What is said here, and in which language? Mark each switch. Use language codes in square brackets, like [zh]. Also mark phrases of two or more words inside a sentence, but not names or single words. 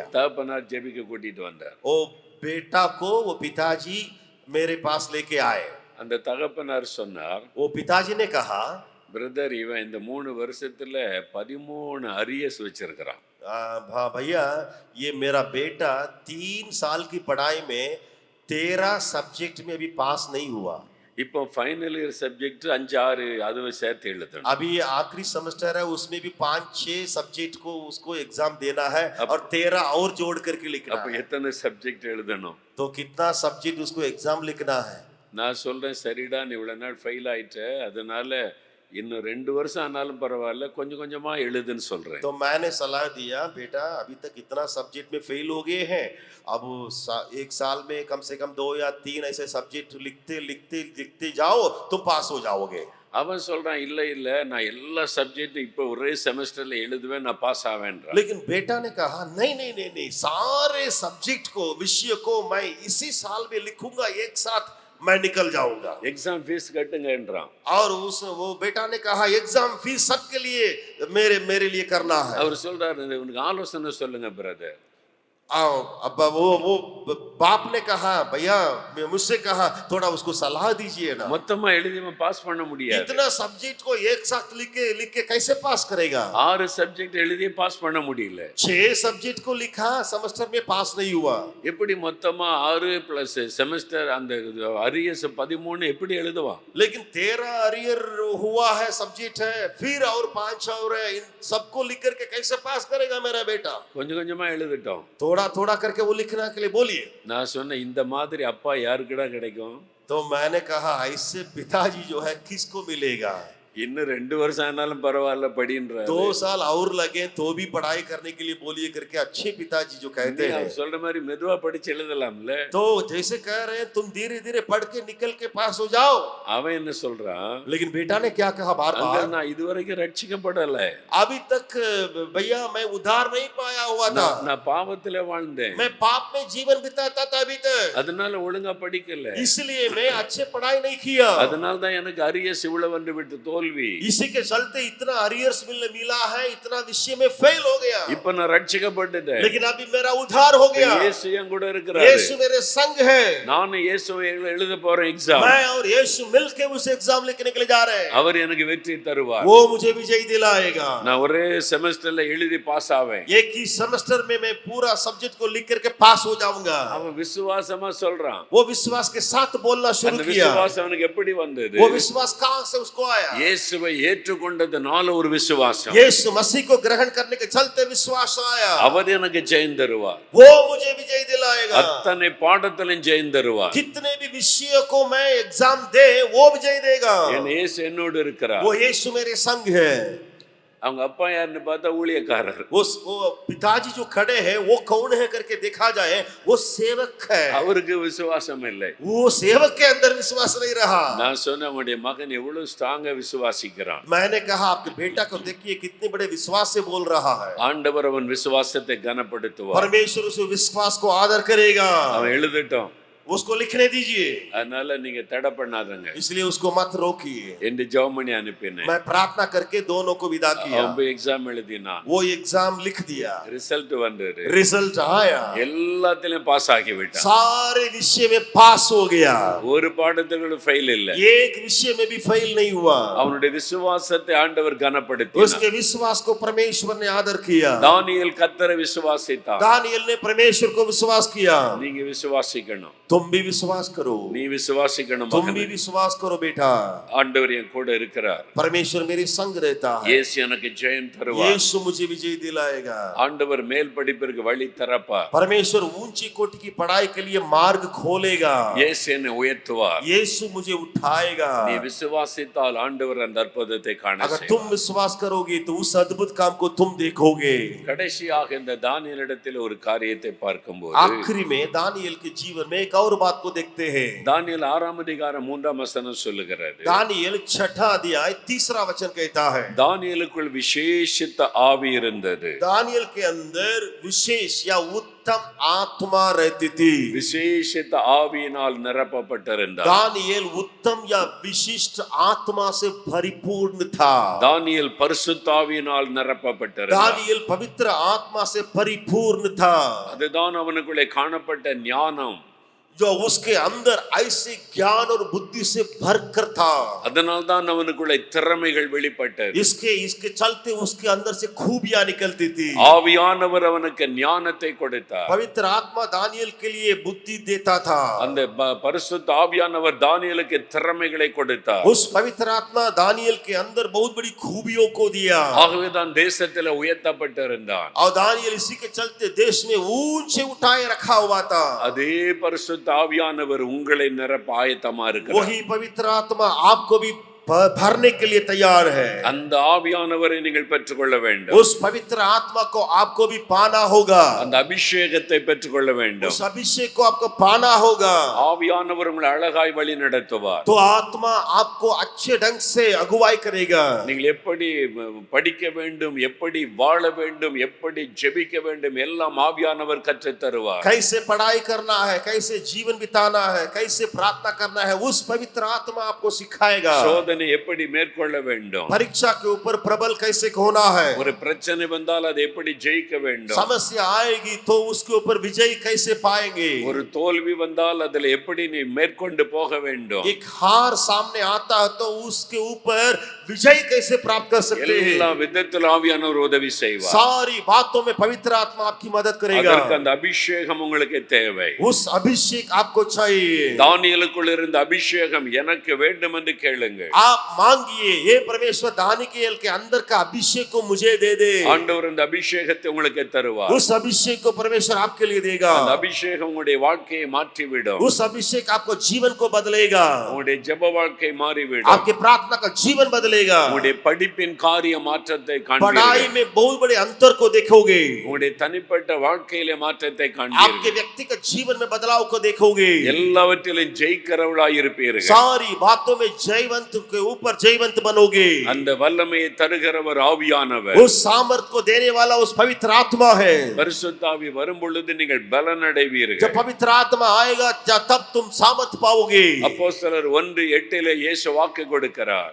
[ta] தகப்பனார் ஜெபிக்க கூட்டிட்டு வந்தார். [hi] वो बेटा को वो पिताजी मेरे पास लेके आए। [ta] அந்த தகப்பனார் சொன்னார், [hi] वो पिताजी ने कहा, [ta] பிரதர், இவன் இந்த 3 வருஷத்துல 13 அரியஸ் வச்சிருக்கிறான். [hi] भैया ये मेरा बेटा 3 साल की पढ़ाई में 13 सब्जेक्ट में अभी पास नहीं हुआ। [ta] இப்போ [en] final year subject [ta] 5-6 அதுவே சேர்த்து எழுதணும். [hi] अभी आखिरी सेमेस्टर है, उसमें भी 5-6 सब्जेक्ट को उसको एग्जाम देना है और 13 और जोड़ करके लिखना [ta] அப்ப [hi] है। [ta] எத்தனை சப்ஜெக்ட் எழுதணும்? [hi] तो कितना सब्जेक्ट उसको एग्जाम लिखना है? [ta] நான் சொல்றேன், சரிடா, நீ இவ்வளவு நாள் ஃபெயில் ஆயிட்ட, அதனால இன்னும் 2 வருஷம் ஆனாலும் பரவாயில்ல, கொஞ்சம் கொஞ்சமா எழுதுன்னு சொல்றேன். [hi] तो मैंने सलाह दिया, बेटा अभी तक इतना सब्जेक्ट में फेल हो गए हैं, अब एक साल में कम से कम 2 या 3 ऐसे सब्जेक्ट लिखते लिखते लिखते जाओ, तुम पास हो जाओगे। [ta] அவன் சொல்றான், இல்ல இல்ல நான் எல்லா சப்ஜெக்டும் இப்போ ஒரே செமஸ்டர்ல எழுதுவேன், நான் பாஸ் ஆவேன்றான். [hi] लेकिन बेटा ने कहा नहीं नहीं नहीं नहीं, सारे सब्जेक्ट को, विषय को मैं इसी साल में लिखूंगा, एक साथ मैं निकल जाऊंगा। [en] exam fees [ta] கட்டுங்கன்றான். [hi] और वो बेटा ने कहा [en] exam fees [hi] सबके लिए मेरे लिए करना है। [ta] அவர் சொல்றாரு, உனக்கு ஆலோசனை சொல்லுங்க பிரதர். [hi] अब वो बाप ने कहा, भैया मुझसे कहा थोड़ा उसको सलाह दीजिए ना। [ta] மொத்தமா எழுதி பாஸ் பண்ண முடியாது. [hi] इतना सब्जेक्ट को एक साथ लिख के कैसे पास करेगा? [ta] 6 சப்ஜெக்ட் எழுதி பாஸ் பண்ண முடியல. [hi] 6 सब्जेक्ट को लिखा, सेमेस्टर में पास नहीं हुआ। [ta] எப்படி மொத்தமா 6 [en] plus semester [ta] அந்த அரியர்ஸ் 13 எப்படி எழுதுவான்? [hi] लेकिन 13 अरियर हुआ है, सब्जेक्ट है, फिर और 5 और है, इन सबको लिख करके कैसे पास करेगा मेरा बेटा? [ta] கொஞ்சம் கொஞ்சமா எழுதிட்டோம். [hi] थोड़ा थोड़ा करके वो लिखना के लिए बोलिए। [ta] நான் சொன்னேன், இந்த மாதிரி அப்பா யாருக்குடா கிடைக்கும்? [hi] तो मैंने कहा ऐसे पिताजी जो है किसको मिलेगा? [ta] இன்னும் 2 வருஷம் ஆனாலும் பரவாயில்ல படின்றாரு. [hi] 2 साल और लगे तो भी पढ़ाई करने के लिए बोलिए करके अच्छे पिताजी जो कहते हैं। [ta] அவர் சொல்ற மாதிரி மெதுவா படிச்சு எழுதலாம்ல. [hi] तो जैसे कह रहे हैं तुम धीरे धीरे पढ़ के निकल के पास हो जाओ। [ta] அவன் என்ன சொல்றான்? [hi] लेकिन बेटा ने क्या कहा बार बार, [ta] நான் இதுவரைக்கும் ரட்சிக்கப்படல, [hi] अभी तक भैया मैं उद्धार नहीं पाया हुआ था, [ta] நான் பாவத்திலே வாழ்ந்தேன், [hi] मैं पाप में जीवन बिताता था अभी तक, [ta] அதனால ஒழுங்கா படிக்கல, [hi] इसलिए मैं अच्छे पढ़ाई नहीं किया, [ta] அதனால தான் எனக்கு அரியர்ஸ் இவ்வளவு வந்து விட்டு தோல்வி, [hi] इसी के चलते इतना अरियर्स मिला है, इतना विषय में फेल हो गया। [ta] இப்ப நான் ரட்சிக்கப்பட்டுட்டேன், [hi] लेकिन अभी मेरा उद्धार हो गया, [ta] இயேசு என் கூட இருக்கிறாரு, [hi] यीशु मेरे संग है, [ta] நான் இயேசுவை எழுத போறேன் एग्जाम, [hi] मैं और यीशु मिलके उस एग्जाम लिखने के लिए जा रहे हैं, [ta] அவர் எனக்கு வெற்றி தருவார், [hi] वो मुझे विजय दिलाएगा, [ta] நான் ஒரே செமஸ்டர்ல எழுதி பாஸ் ஆவேன், [hi] एक ही सेमेस्टर में मैं पूरा सब्जेक्ट को लिख करके पास हो जाऊंगा। [ta] அவன் விசுவாசமா சொல்றான், [hi] वो विश्वास के साथ बोलना शुरू [ta] அந்த [hi] किया। [ta] விசுவாசம் அவனுக்கு எப்படி வந்தது? [hi] वो विश्वास कहां से उसको आया? [ta] இயேசுவை ஏற்றுக்கொண்டதனால ஒரு விசுவாசம், [hi] यीशु मसीह को ग्रहण करने के चलते विश्वास आया, [ta] அவர் எனக்கு ஜெயம் தருவார், [hi] वो मुझे विजय दिलाएगा, [ta] அத்தனை பாடத்திலும் ஜெயம் தருவார், [hi] कितने भी विषयों को मैं एग्जाम दे वो विजय देगा, [ta] என் இயேசு என்னோடு இருக்கிறார், [hi] वो यीशु मेरे संग है। [ta] அவங்க அப்பா யாருன்னு பார்த்தா ஊழியக்காரர், [hi] वो पिताजी जो खड़े हैं वो कौन है करके देखा जाए वो सेवक है, [ta] அவருக்கு விசுவாசம் இல்லை, [hi] वो सेवक के अंदर विश्वास नहीं रहा। [ta] நான் சொன்ன உடைய மகன் எவ்வளவு ஸ்ட்ராங்கா விசுவாசிக்கிறான், [hi] मैंने कहा आपके बेटा को देखिए कितने बड़े विश्वास से बोल रहा है, [ta] ஆண்டவர் அவன் விசுவாசத்தை கனப்படுத்துவார், [hi] परमेश्वर उस विश्वास को आदर करेगा, [ta] அவன் எழுதட்டும், [hi] उसको लिखने दीजिए, [ta] அதனால நீங்க தடை பண்ணாதங்க [hi] इसलिए उसको मत रोकिए। [ta] என்று ஜெபம் பண்ணி அனுப்பினேன், [hi] मैं प्रार्थना करके दोनों को विदा किया, [ta] அவன் போய் எக்ஸாம் எழுதினான், [hi] वो एग्जाम लिख दिया, [ta] ரிசல்ட் வந்தது, [hi] रिजल्ट आया, [ta] எல்லாத்திலும் பாஸ் ஆகி விட்டான், [hi] सारे विषय में पास हो गया, [ta] ஒரு பாடத்துக்கு ஃபெயில் இல்ல, [hi] एक विषय में भी फेल नहीं हुआ। [ta] அவனுடைய விசுவாசத்தை ஆண்டவர் கனப்படுத்தினார், [hi] उसके विश्वास को परमेश्वर ने आदर किया, [ta] தானியேல் கர்த்தரை விசுவாசித்தான், [hi] दानियेल ने परमेश्वर को विश्वास किया। [ta] நீங்க விசுவாசிக்கணும், [hi] तुम भी विश्वास करो, [ta] நீ விசுவாசிக்கணும் [hi] तुम भी [ta] மகனே, [hi] विश्वास करो बेटा, [ta] ஆண்டவர் என் கூட இருக்கிறார், [hi] परमेश्वर मेरे संग रहता है, [ta] இயேசு எனக்கு ஜெயம் தருவார், [hi] यीशु मुझे विजय दिलाएगा, [ta] ஆண்டவர் மேல் படிப்பிற்கு வழி திறப்பார், [hi] परमेश्वर ऊंची कोटि की पढ़ाई के लिए मार्ग खोलेगा, [ta] இயேசு என்னை உயர்த்துவார், [hi] यीशु मुझे उठाएगा। [ta] நீ விசுவாசித்தால் ஆண்டவர் அந்த அற்புதத்தை காண [hi] अगर [ta] செய்வார். [hi] तुम विश्वास करोगे तो उस अद्भुत काम को तुम देखोगे। [ta] கடைசியாக இந்த தானியேலிடத்தில் ஒரு காரியத்தை பார்க்கும்போது, [hi] आखिरी में दानियेल के जीवन में एक और बात को देखते हैं। [ta] தானியேல் 6ஆம் அதிகாரம் 3ஆம் வசனம் சொல்லுகிறது, [hi] दानियेल 6 अध्याय 3 वचन कहता है, [ta] தானியேலுக்குள் விசேஷித்த ஆவி இருந்தது, [hi] दानियेल के अंदर विशेष या उत्तम आत्मा रहती थी, [ta] விசேஷித்த ஆவியினால் நிரப்பப்பட்டிருந்தார், [hi] दानियेल उत्तम या विशिष्ट आत्मा से परिपूर्ण था, [ta] தானியேல் பரிசுத்த ஆவியினால் நிரப்பப்பட்டிருந்தார், [hi] दानियेल पवित्र आत्मा से परिपूर्ण था, [ta] அதுதான் அவனுக்குள்ளே காணப்பட்ட ஞானம், [hi] जो उसके अंदर ऐसे ज्ञान और बुद्धि से भरकर था, [ta] அதனால் தான் அவனுக்குள்ளே திறமைகள் வெளிப்பட்டது, [hi] इसके चलते उसके अंदर से खूबियां निकलती थी। [ta] ஆவியானவர் அவனுக்கு ஞானத்தை கொடுத்தார், [hi] पवित्र आत्मा दानियेल के लिए बुद्धि देता था, [ta] அந்த பரிசுத்த ஆவியானவர் தானியேலுக்கு திறமைகளை கொடுத்தார், [hi] उस पवित्र आत्मा दानियेल के अंदर बहुत बड़ी खूबियों को दिया, [ta] ஆகவே தான் தேசத்தில் உயர்த்தப்பட்டிருந்தான், [hi] और दानियेल इसी के चलते देश में ऊंचे उठाए रखा हुआ था। [ta] அதே பரிசுத்த ஆவியானவர் உங்களை நிரப்ப ஆயத்தமா இருக்கிறார், [hi] वही पवित्र आत्मा आपको भी भरने के लिए तैयार है। [ta] அந்த ஆவியானவரை நீங்கள் பெற்றுக்கொள்ள வேண்டும். [hi] उस पवित्र आत्मा को आपको भी पाना होगा। [ta] அந்த அபிஷேகத்தை பெற்றுக்கொள்ள வேண்டும். [hi] उस अभिषेक को आपको पाना होगा। [ta] ஆவியானவர் உங்களை அழகாய் வழி நடத்துவார். [hi] तो आत्मा आपको अच्छे ढंग से अगुवाई करेगा। [ta] நீங்கள் எப்படி படிக்க வேண்டும், எப்படி வாழ வேண்டும், எப்படி ஜெபிக்க வேண்டும் எல்லாம் ஆவியானவர் கற்றுத் தருவார். [hi] कैसे पढ़ाई करना है, कैसे जीवन बिताना है, कैसे प्रार्थना करना है, उस पवित्र आत्मा आपको सिखाएगा। [ta] சோதனை எப்படி மேற்கொள்ள வேண்டும், [hi] परीक्षा के ऊपर प्रबल कैसे होना है, [ta] ஒரு பிரச்சனை வந்தால் அதை எப்படி ஜெயிக்க வேண்டும், [hi] समस्या आएगी तो उसके ऊपर विजय कैसे पाएंगे, [ta] ஒரு தோல்வி வந்தால் அதில் எப்படி நீ மேற்கொண்டு போக வேண்டும், [hi] एक हार सामने आता है तो उसके ऊपर विजय कैसे प्राप्त कर सकते [ta] எல்லா [hi] हैं। [ta] விதத்தில் ஆவியானவர் உதவி செய்வார். [hi] सारी बातों में पवित्र आत्मा आपकी मदद करेगा। [ta] அதற்கு அந்த அபிஷேகம் உங்களுக்கு தேவை. [hi] उस अभिषेक आपको चाहिए। [ta] தானியேலுக்குள் இருந்த அபிஷேகம் எனக்கு வேண்டும் என்று கேளுங்கள். [hi] आप मांगिए, ये परमेश्वर दानियेल के अंदर का अभिषेक को मुझे दे दे। [ta] ஆண்டவர் இந்த அபிஷேகத்தை உங்களுக்கு தருவார். [hi] उस अभिषेक को परमेश्वर आपके लिए देगा। [ta] அந்த அபிஷேகம் உங்களுடைய வாழ்க்கையை மாற்றிவிடும். [hi] उस अभिषेक आपको जीवन को बदलेगा। [ta] உங்களுடைய ஜெப வாழ்க்கை மாறிவிடும். [hi] आपके प्रार्थना का जीवन बदलेगा। [ta] உங்களுடைய படிப்பின் காரிய மாற்றத்தை [hi] पढ़ाई [ta] காண்பீர்கள். [hi] में बहुत बड़े अंतर को देखोगे। [ta] உங்களுடைய தனிப்பட்ட வாழ்க்கையிலே மாற்றத்தை [hi] आपके [ta] காண்பீர்கள். [hi] व्यक्तिगत जीवन में बदलाव को देखोगे। [ta] எல்லாவற்றிலும் ஜெயிக்கிறவளாய் இருப்பீர்கள். [hi] सारी बातों में जयवंत के ऊपर जयवंत बनोगे। [ta] அந்த வல்லமையை தருகிறவர் ஆவியானவர். [hi] उस सामर्थ को देने वाला उस पवित्र आत्मा है। [ta] பரிசுத்த ஆவி வரும் பொழுது நீங்கள் பலன் அடைவீர்கள். [hi] जब पवित्र आत्मा आएगा तब तुम सामर्थ पाओगे। [ta] அப்போஸ்தலர் 1:8 இயேசு வாக்கு கொடுக்கிறார்.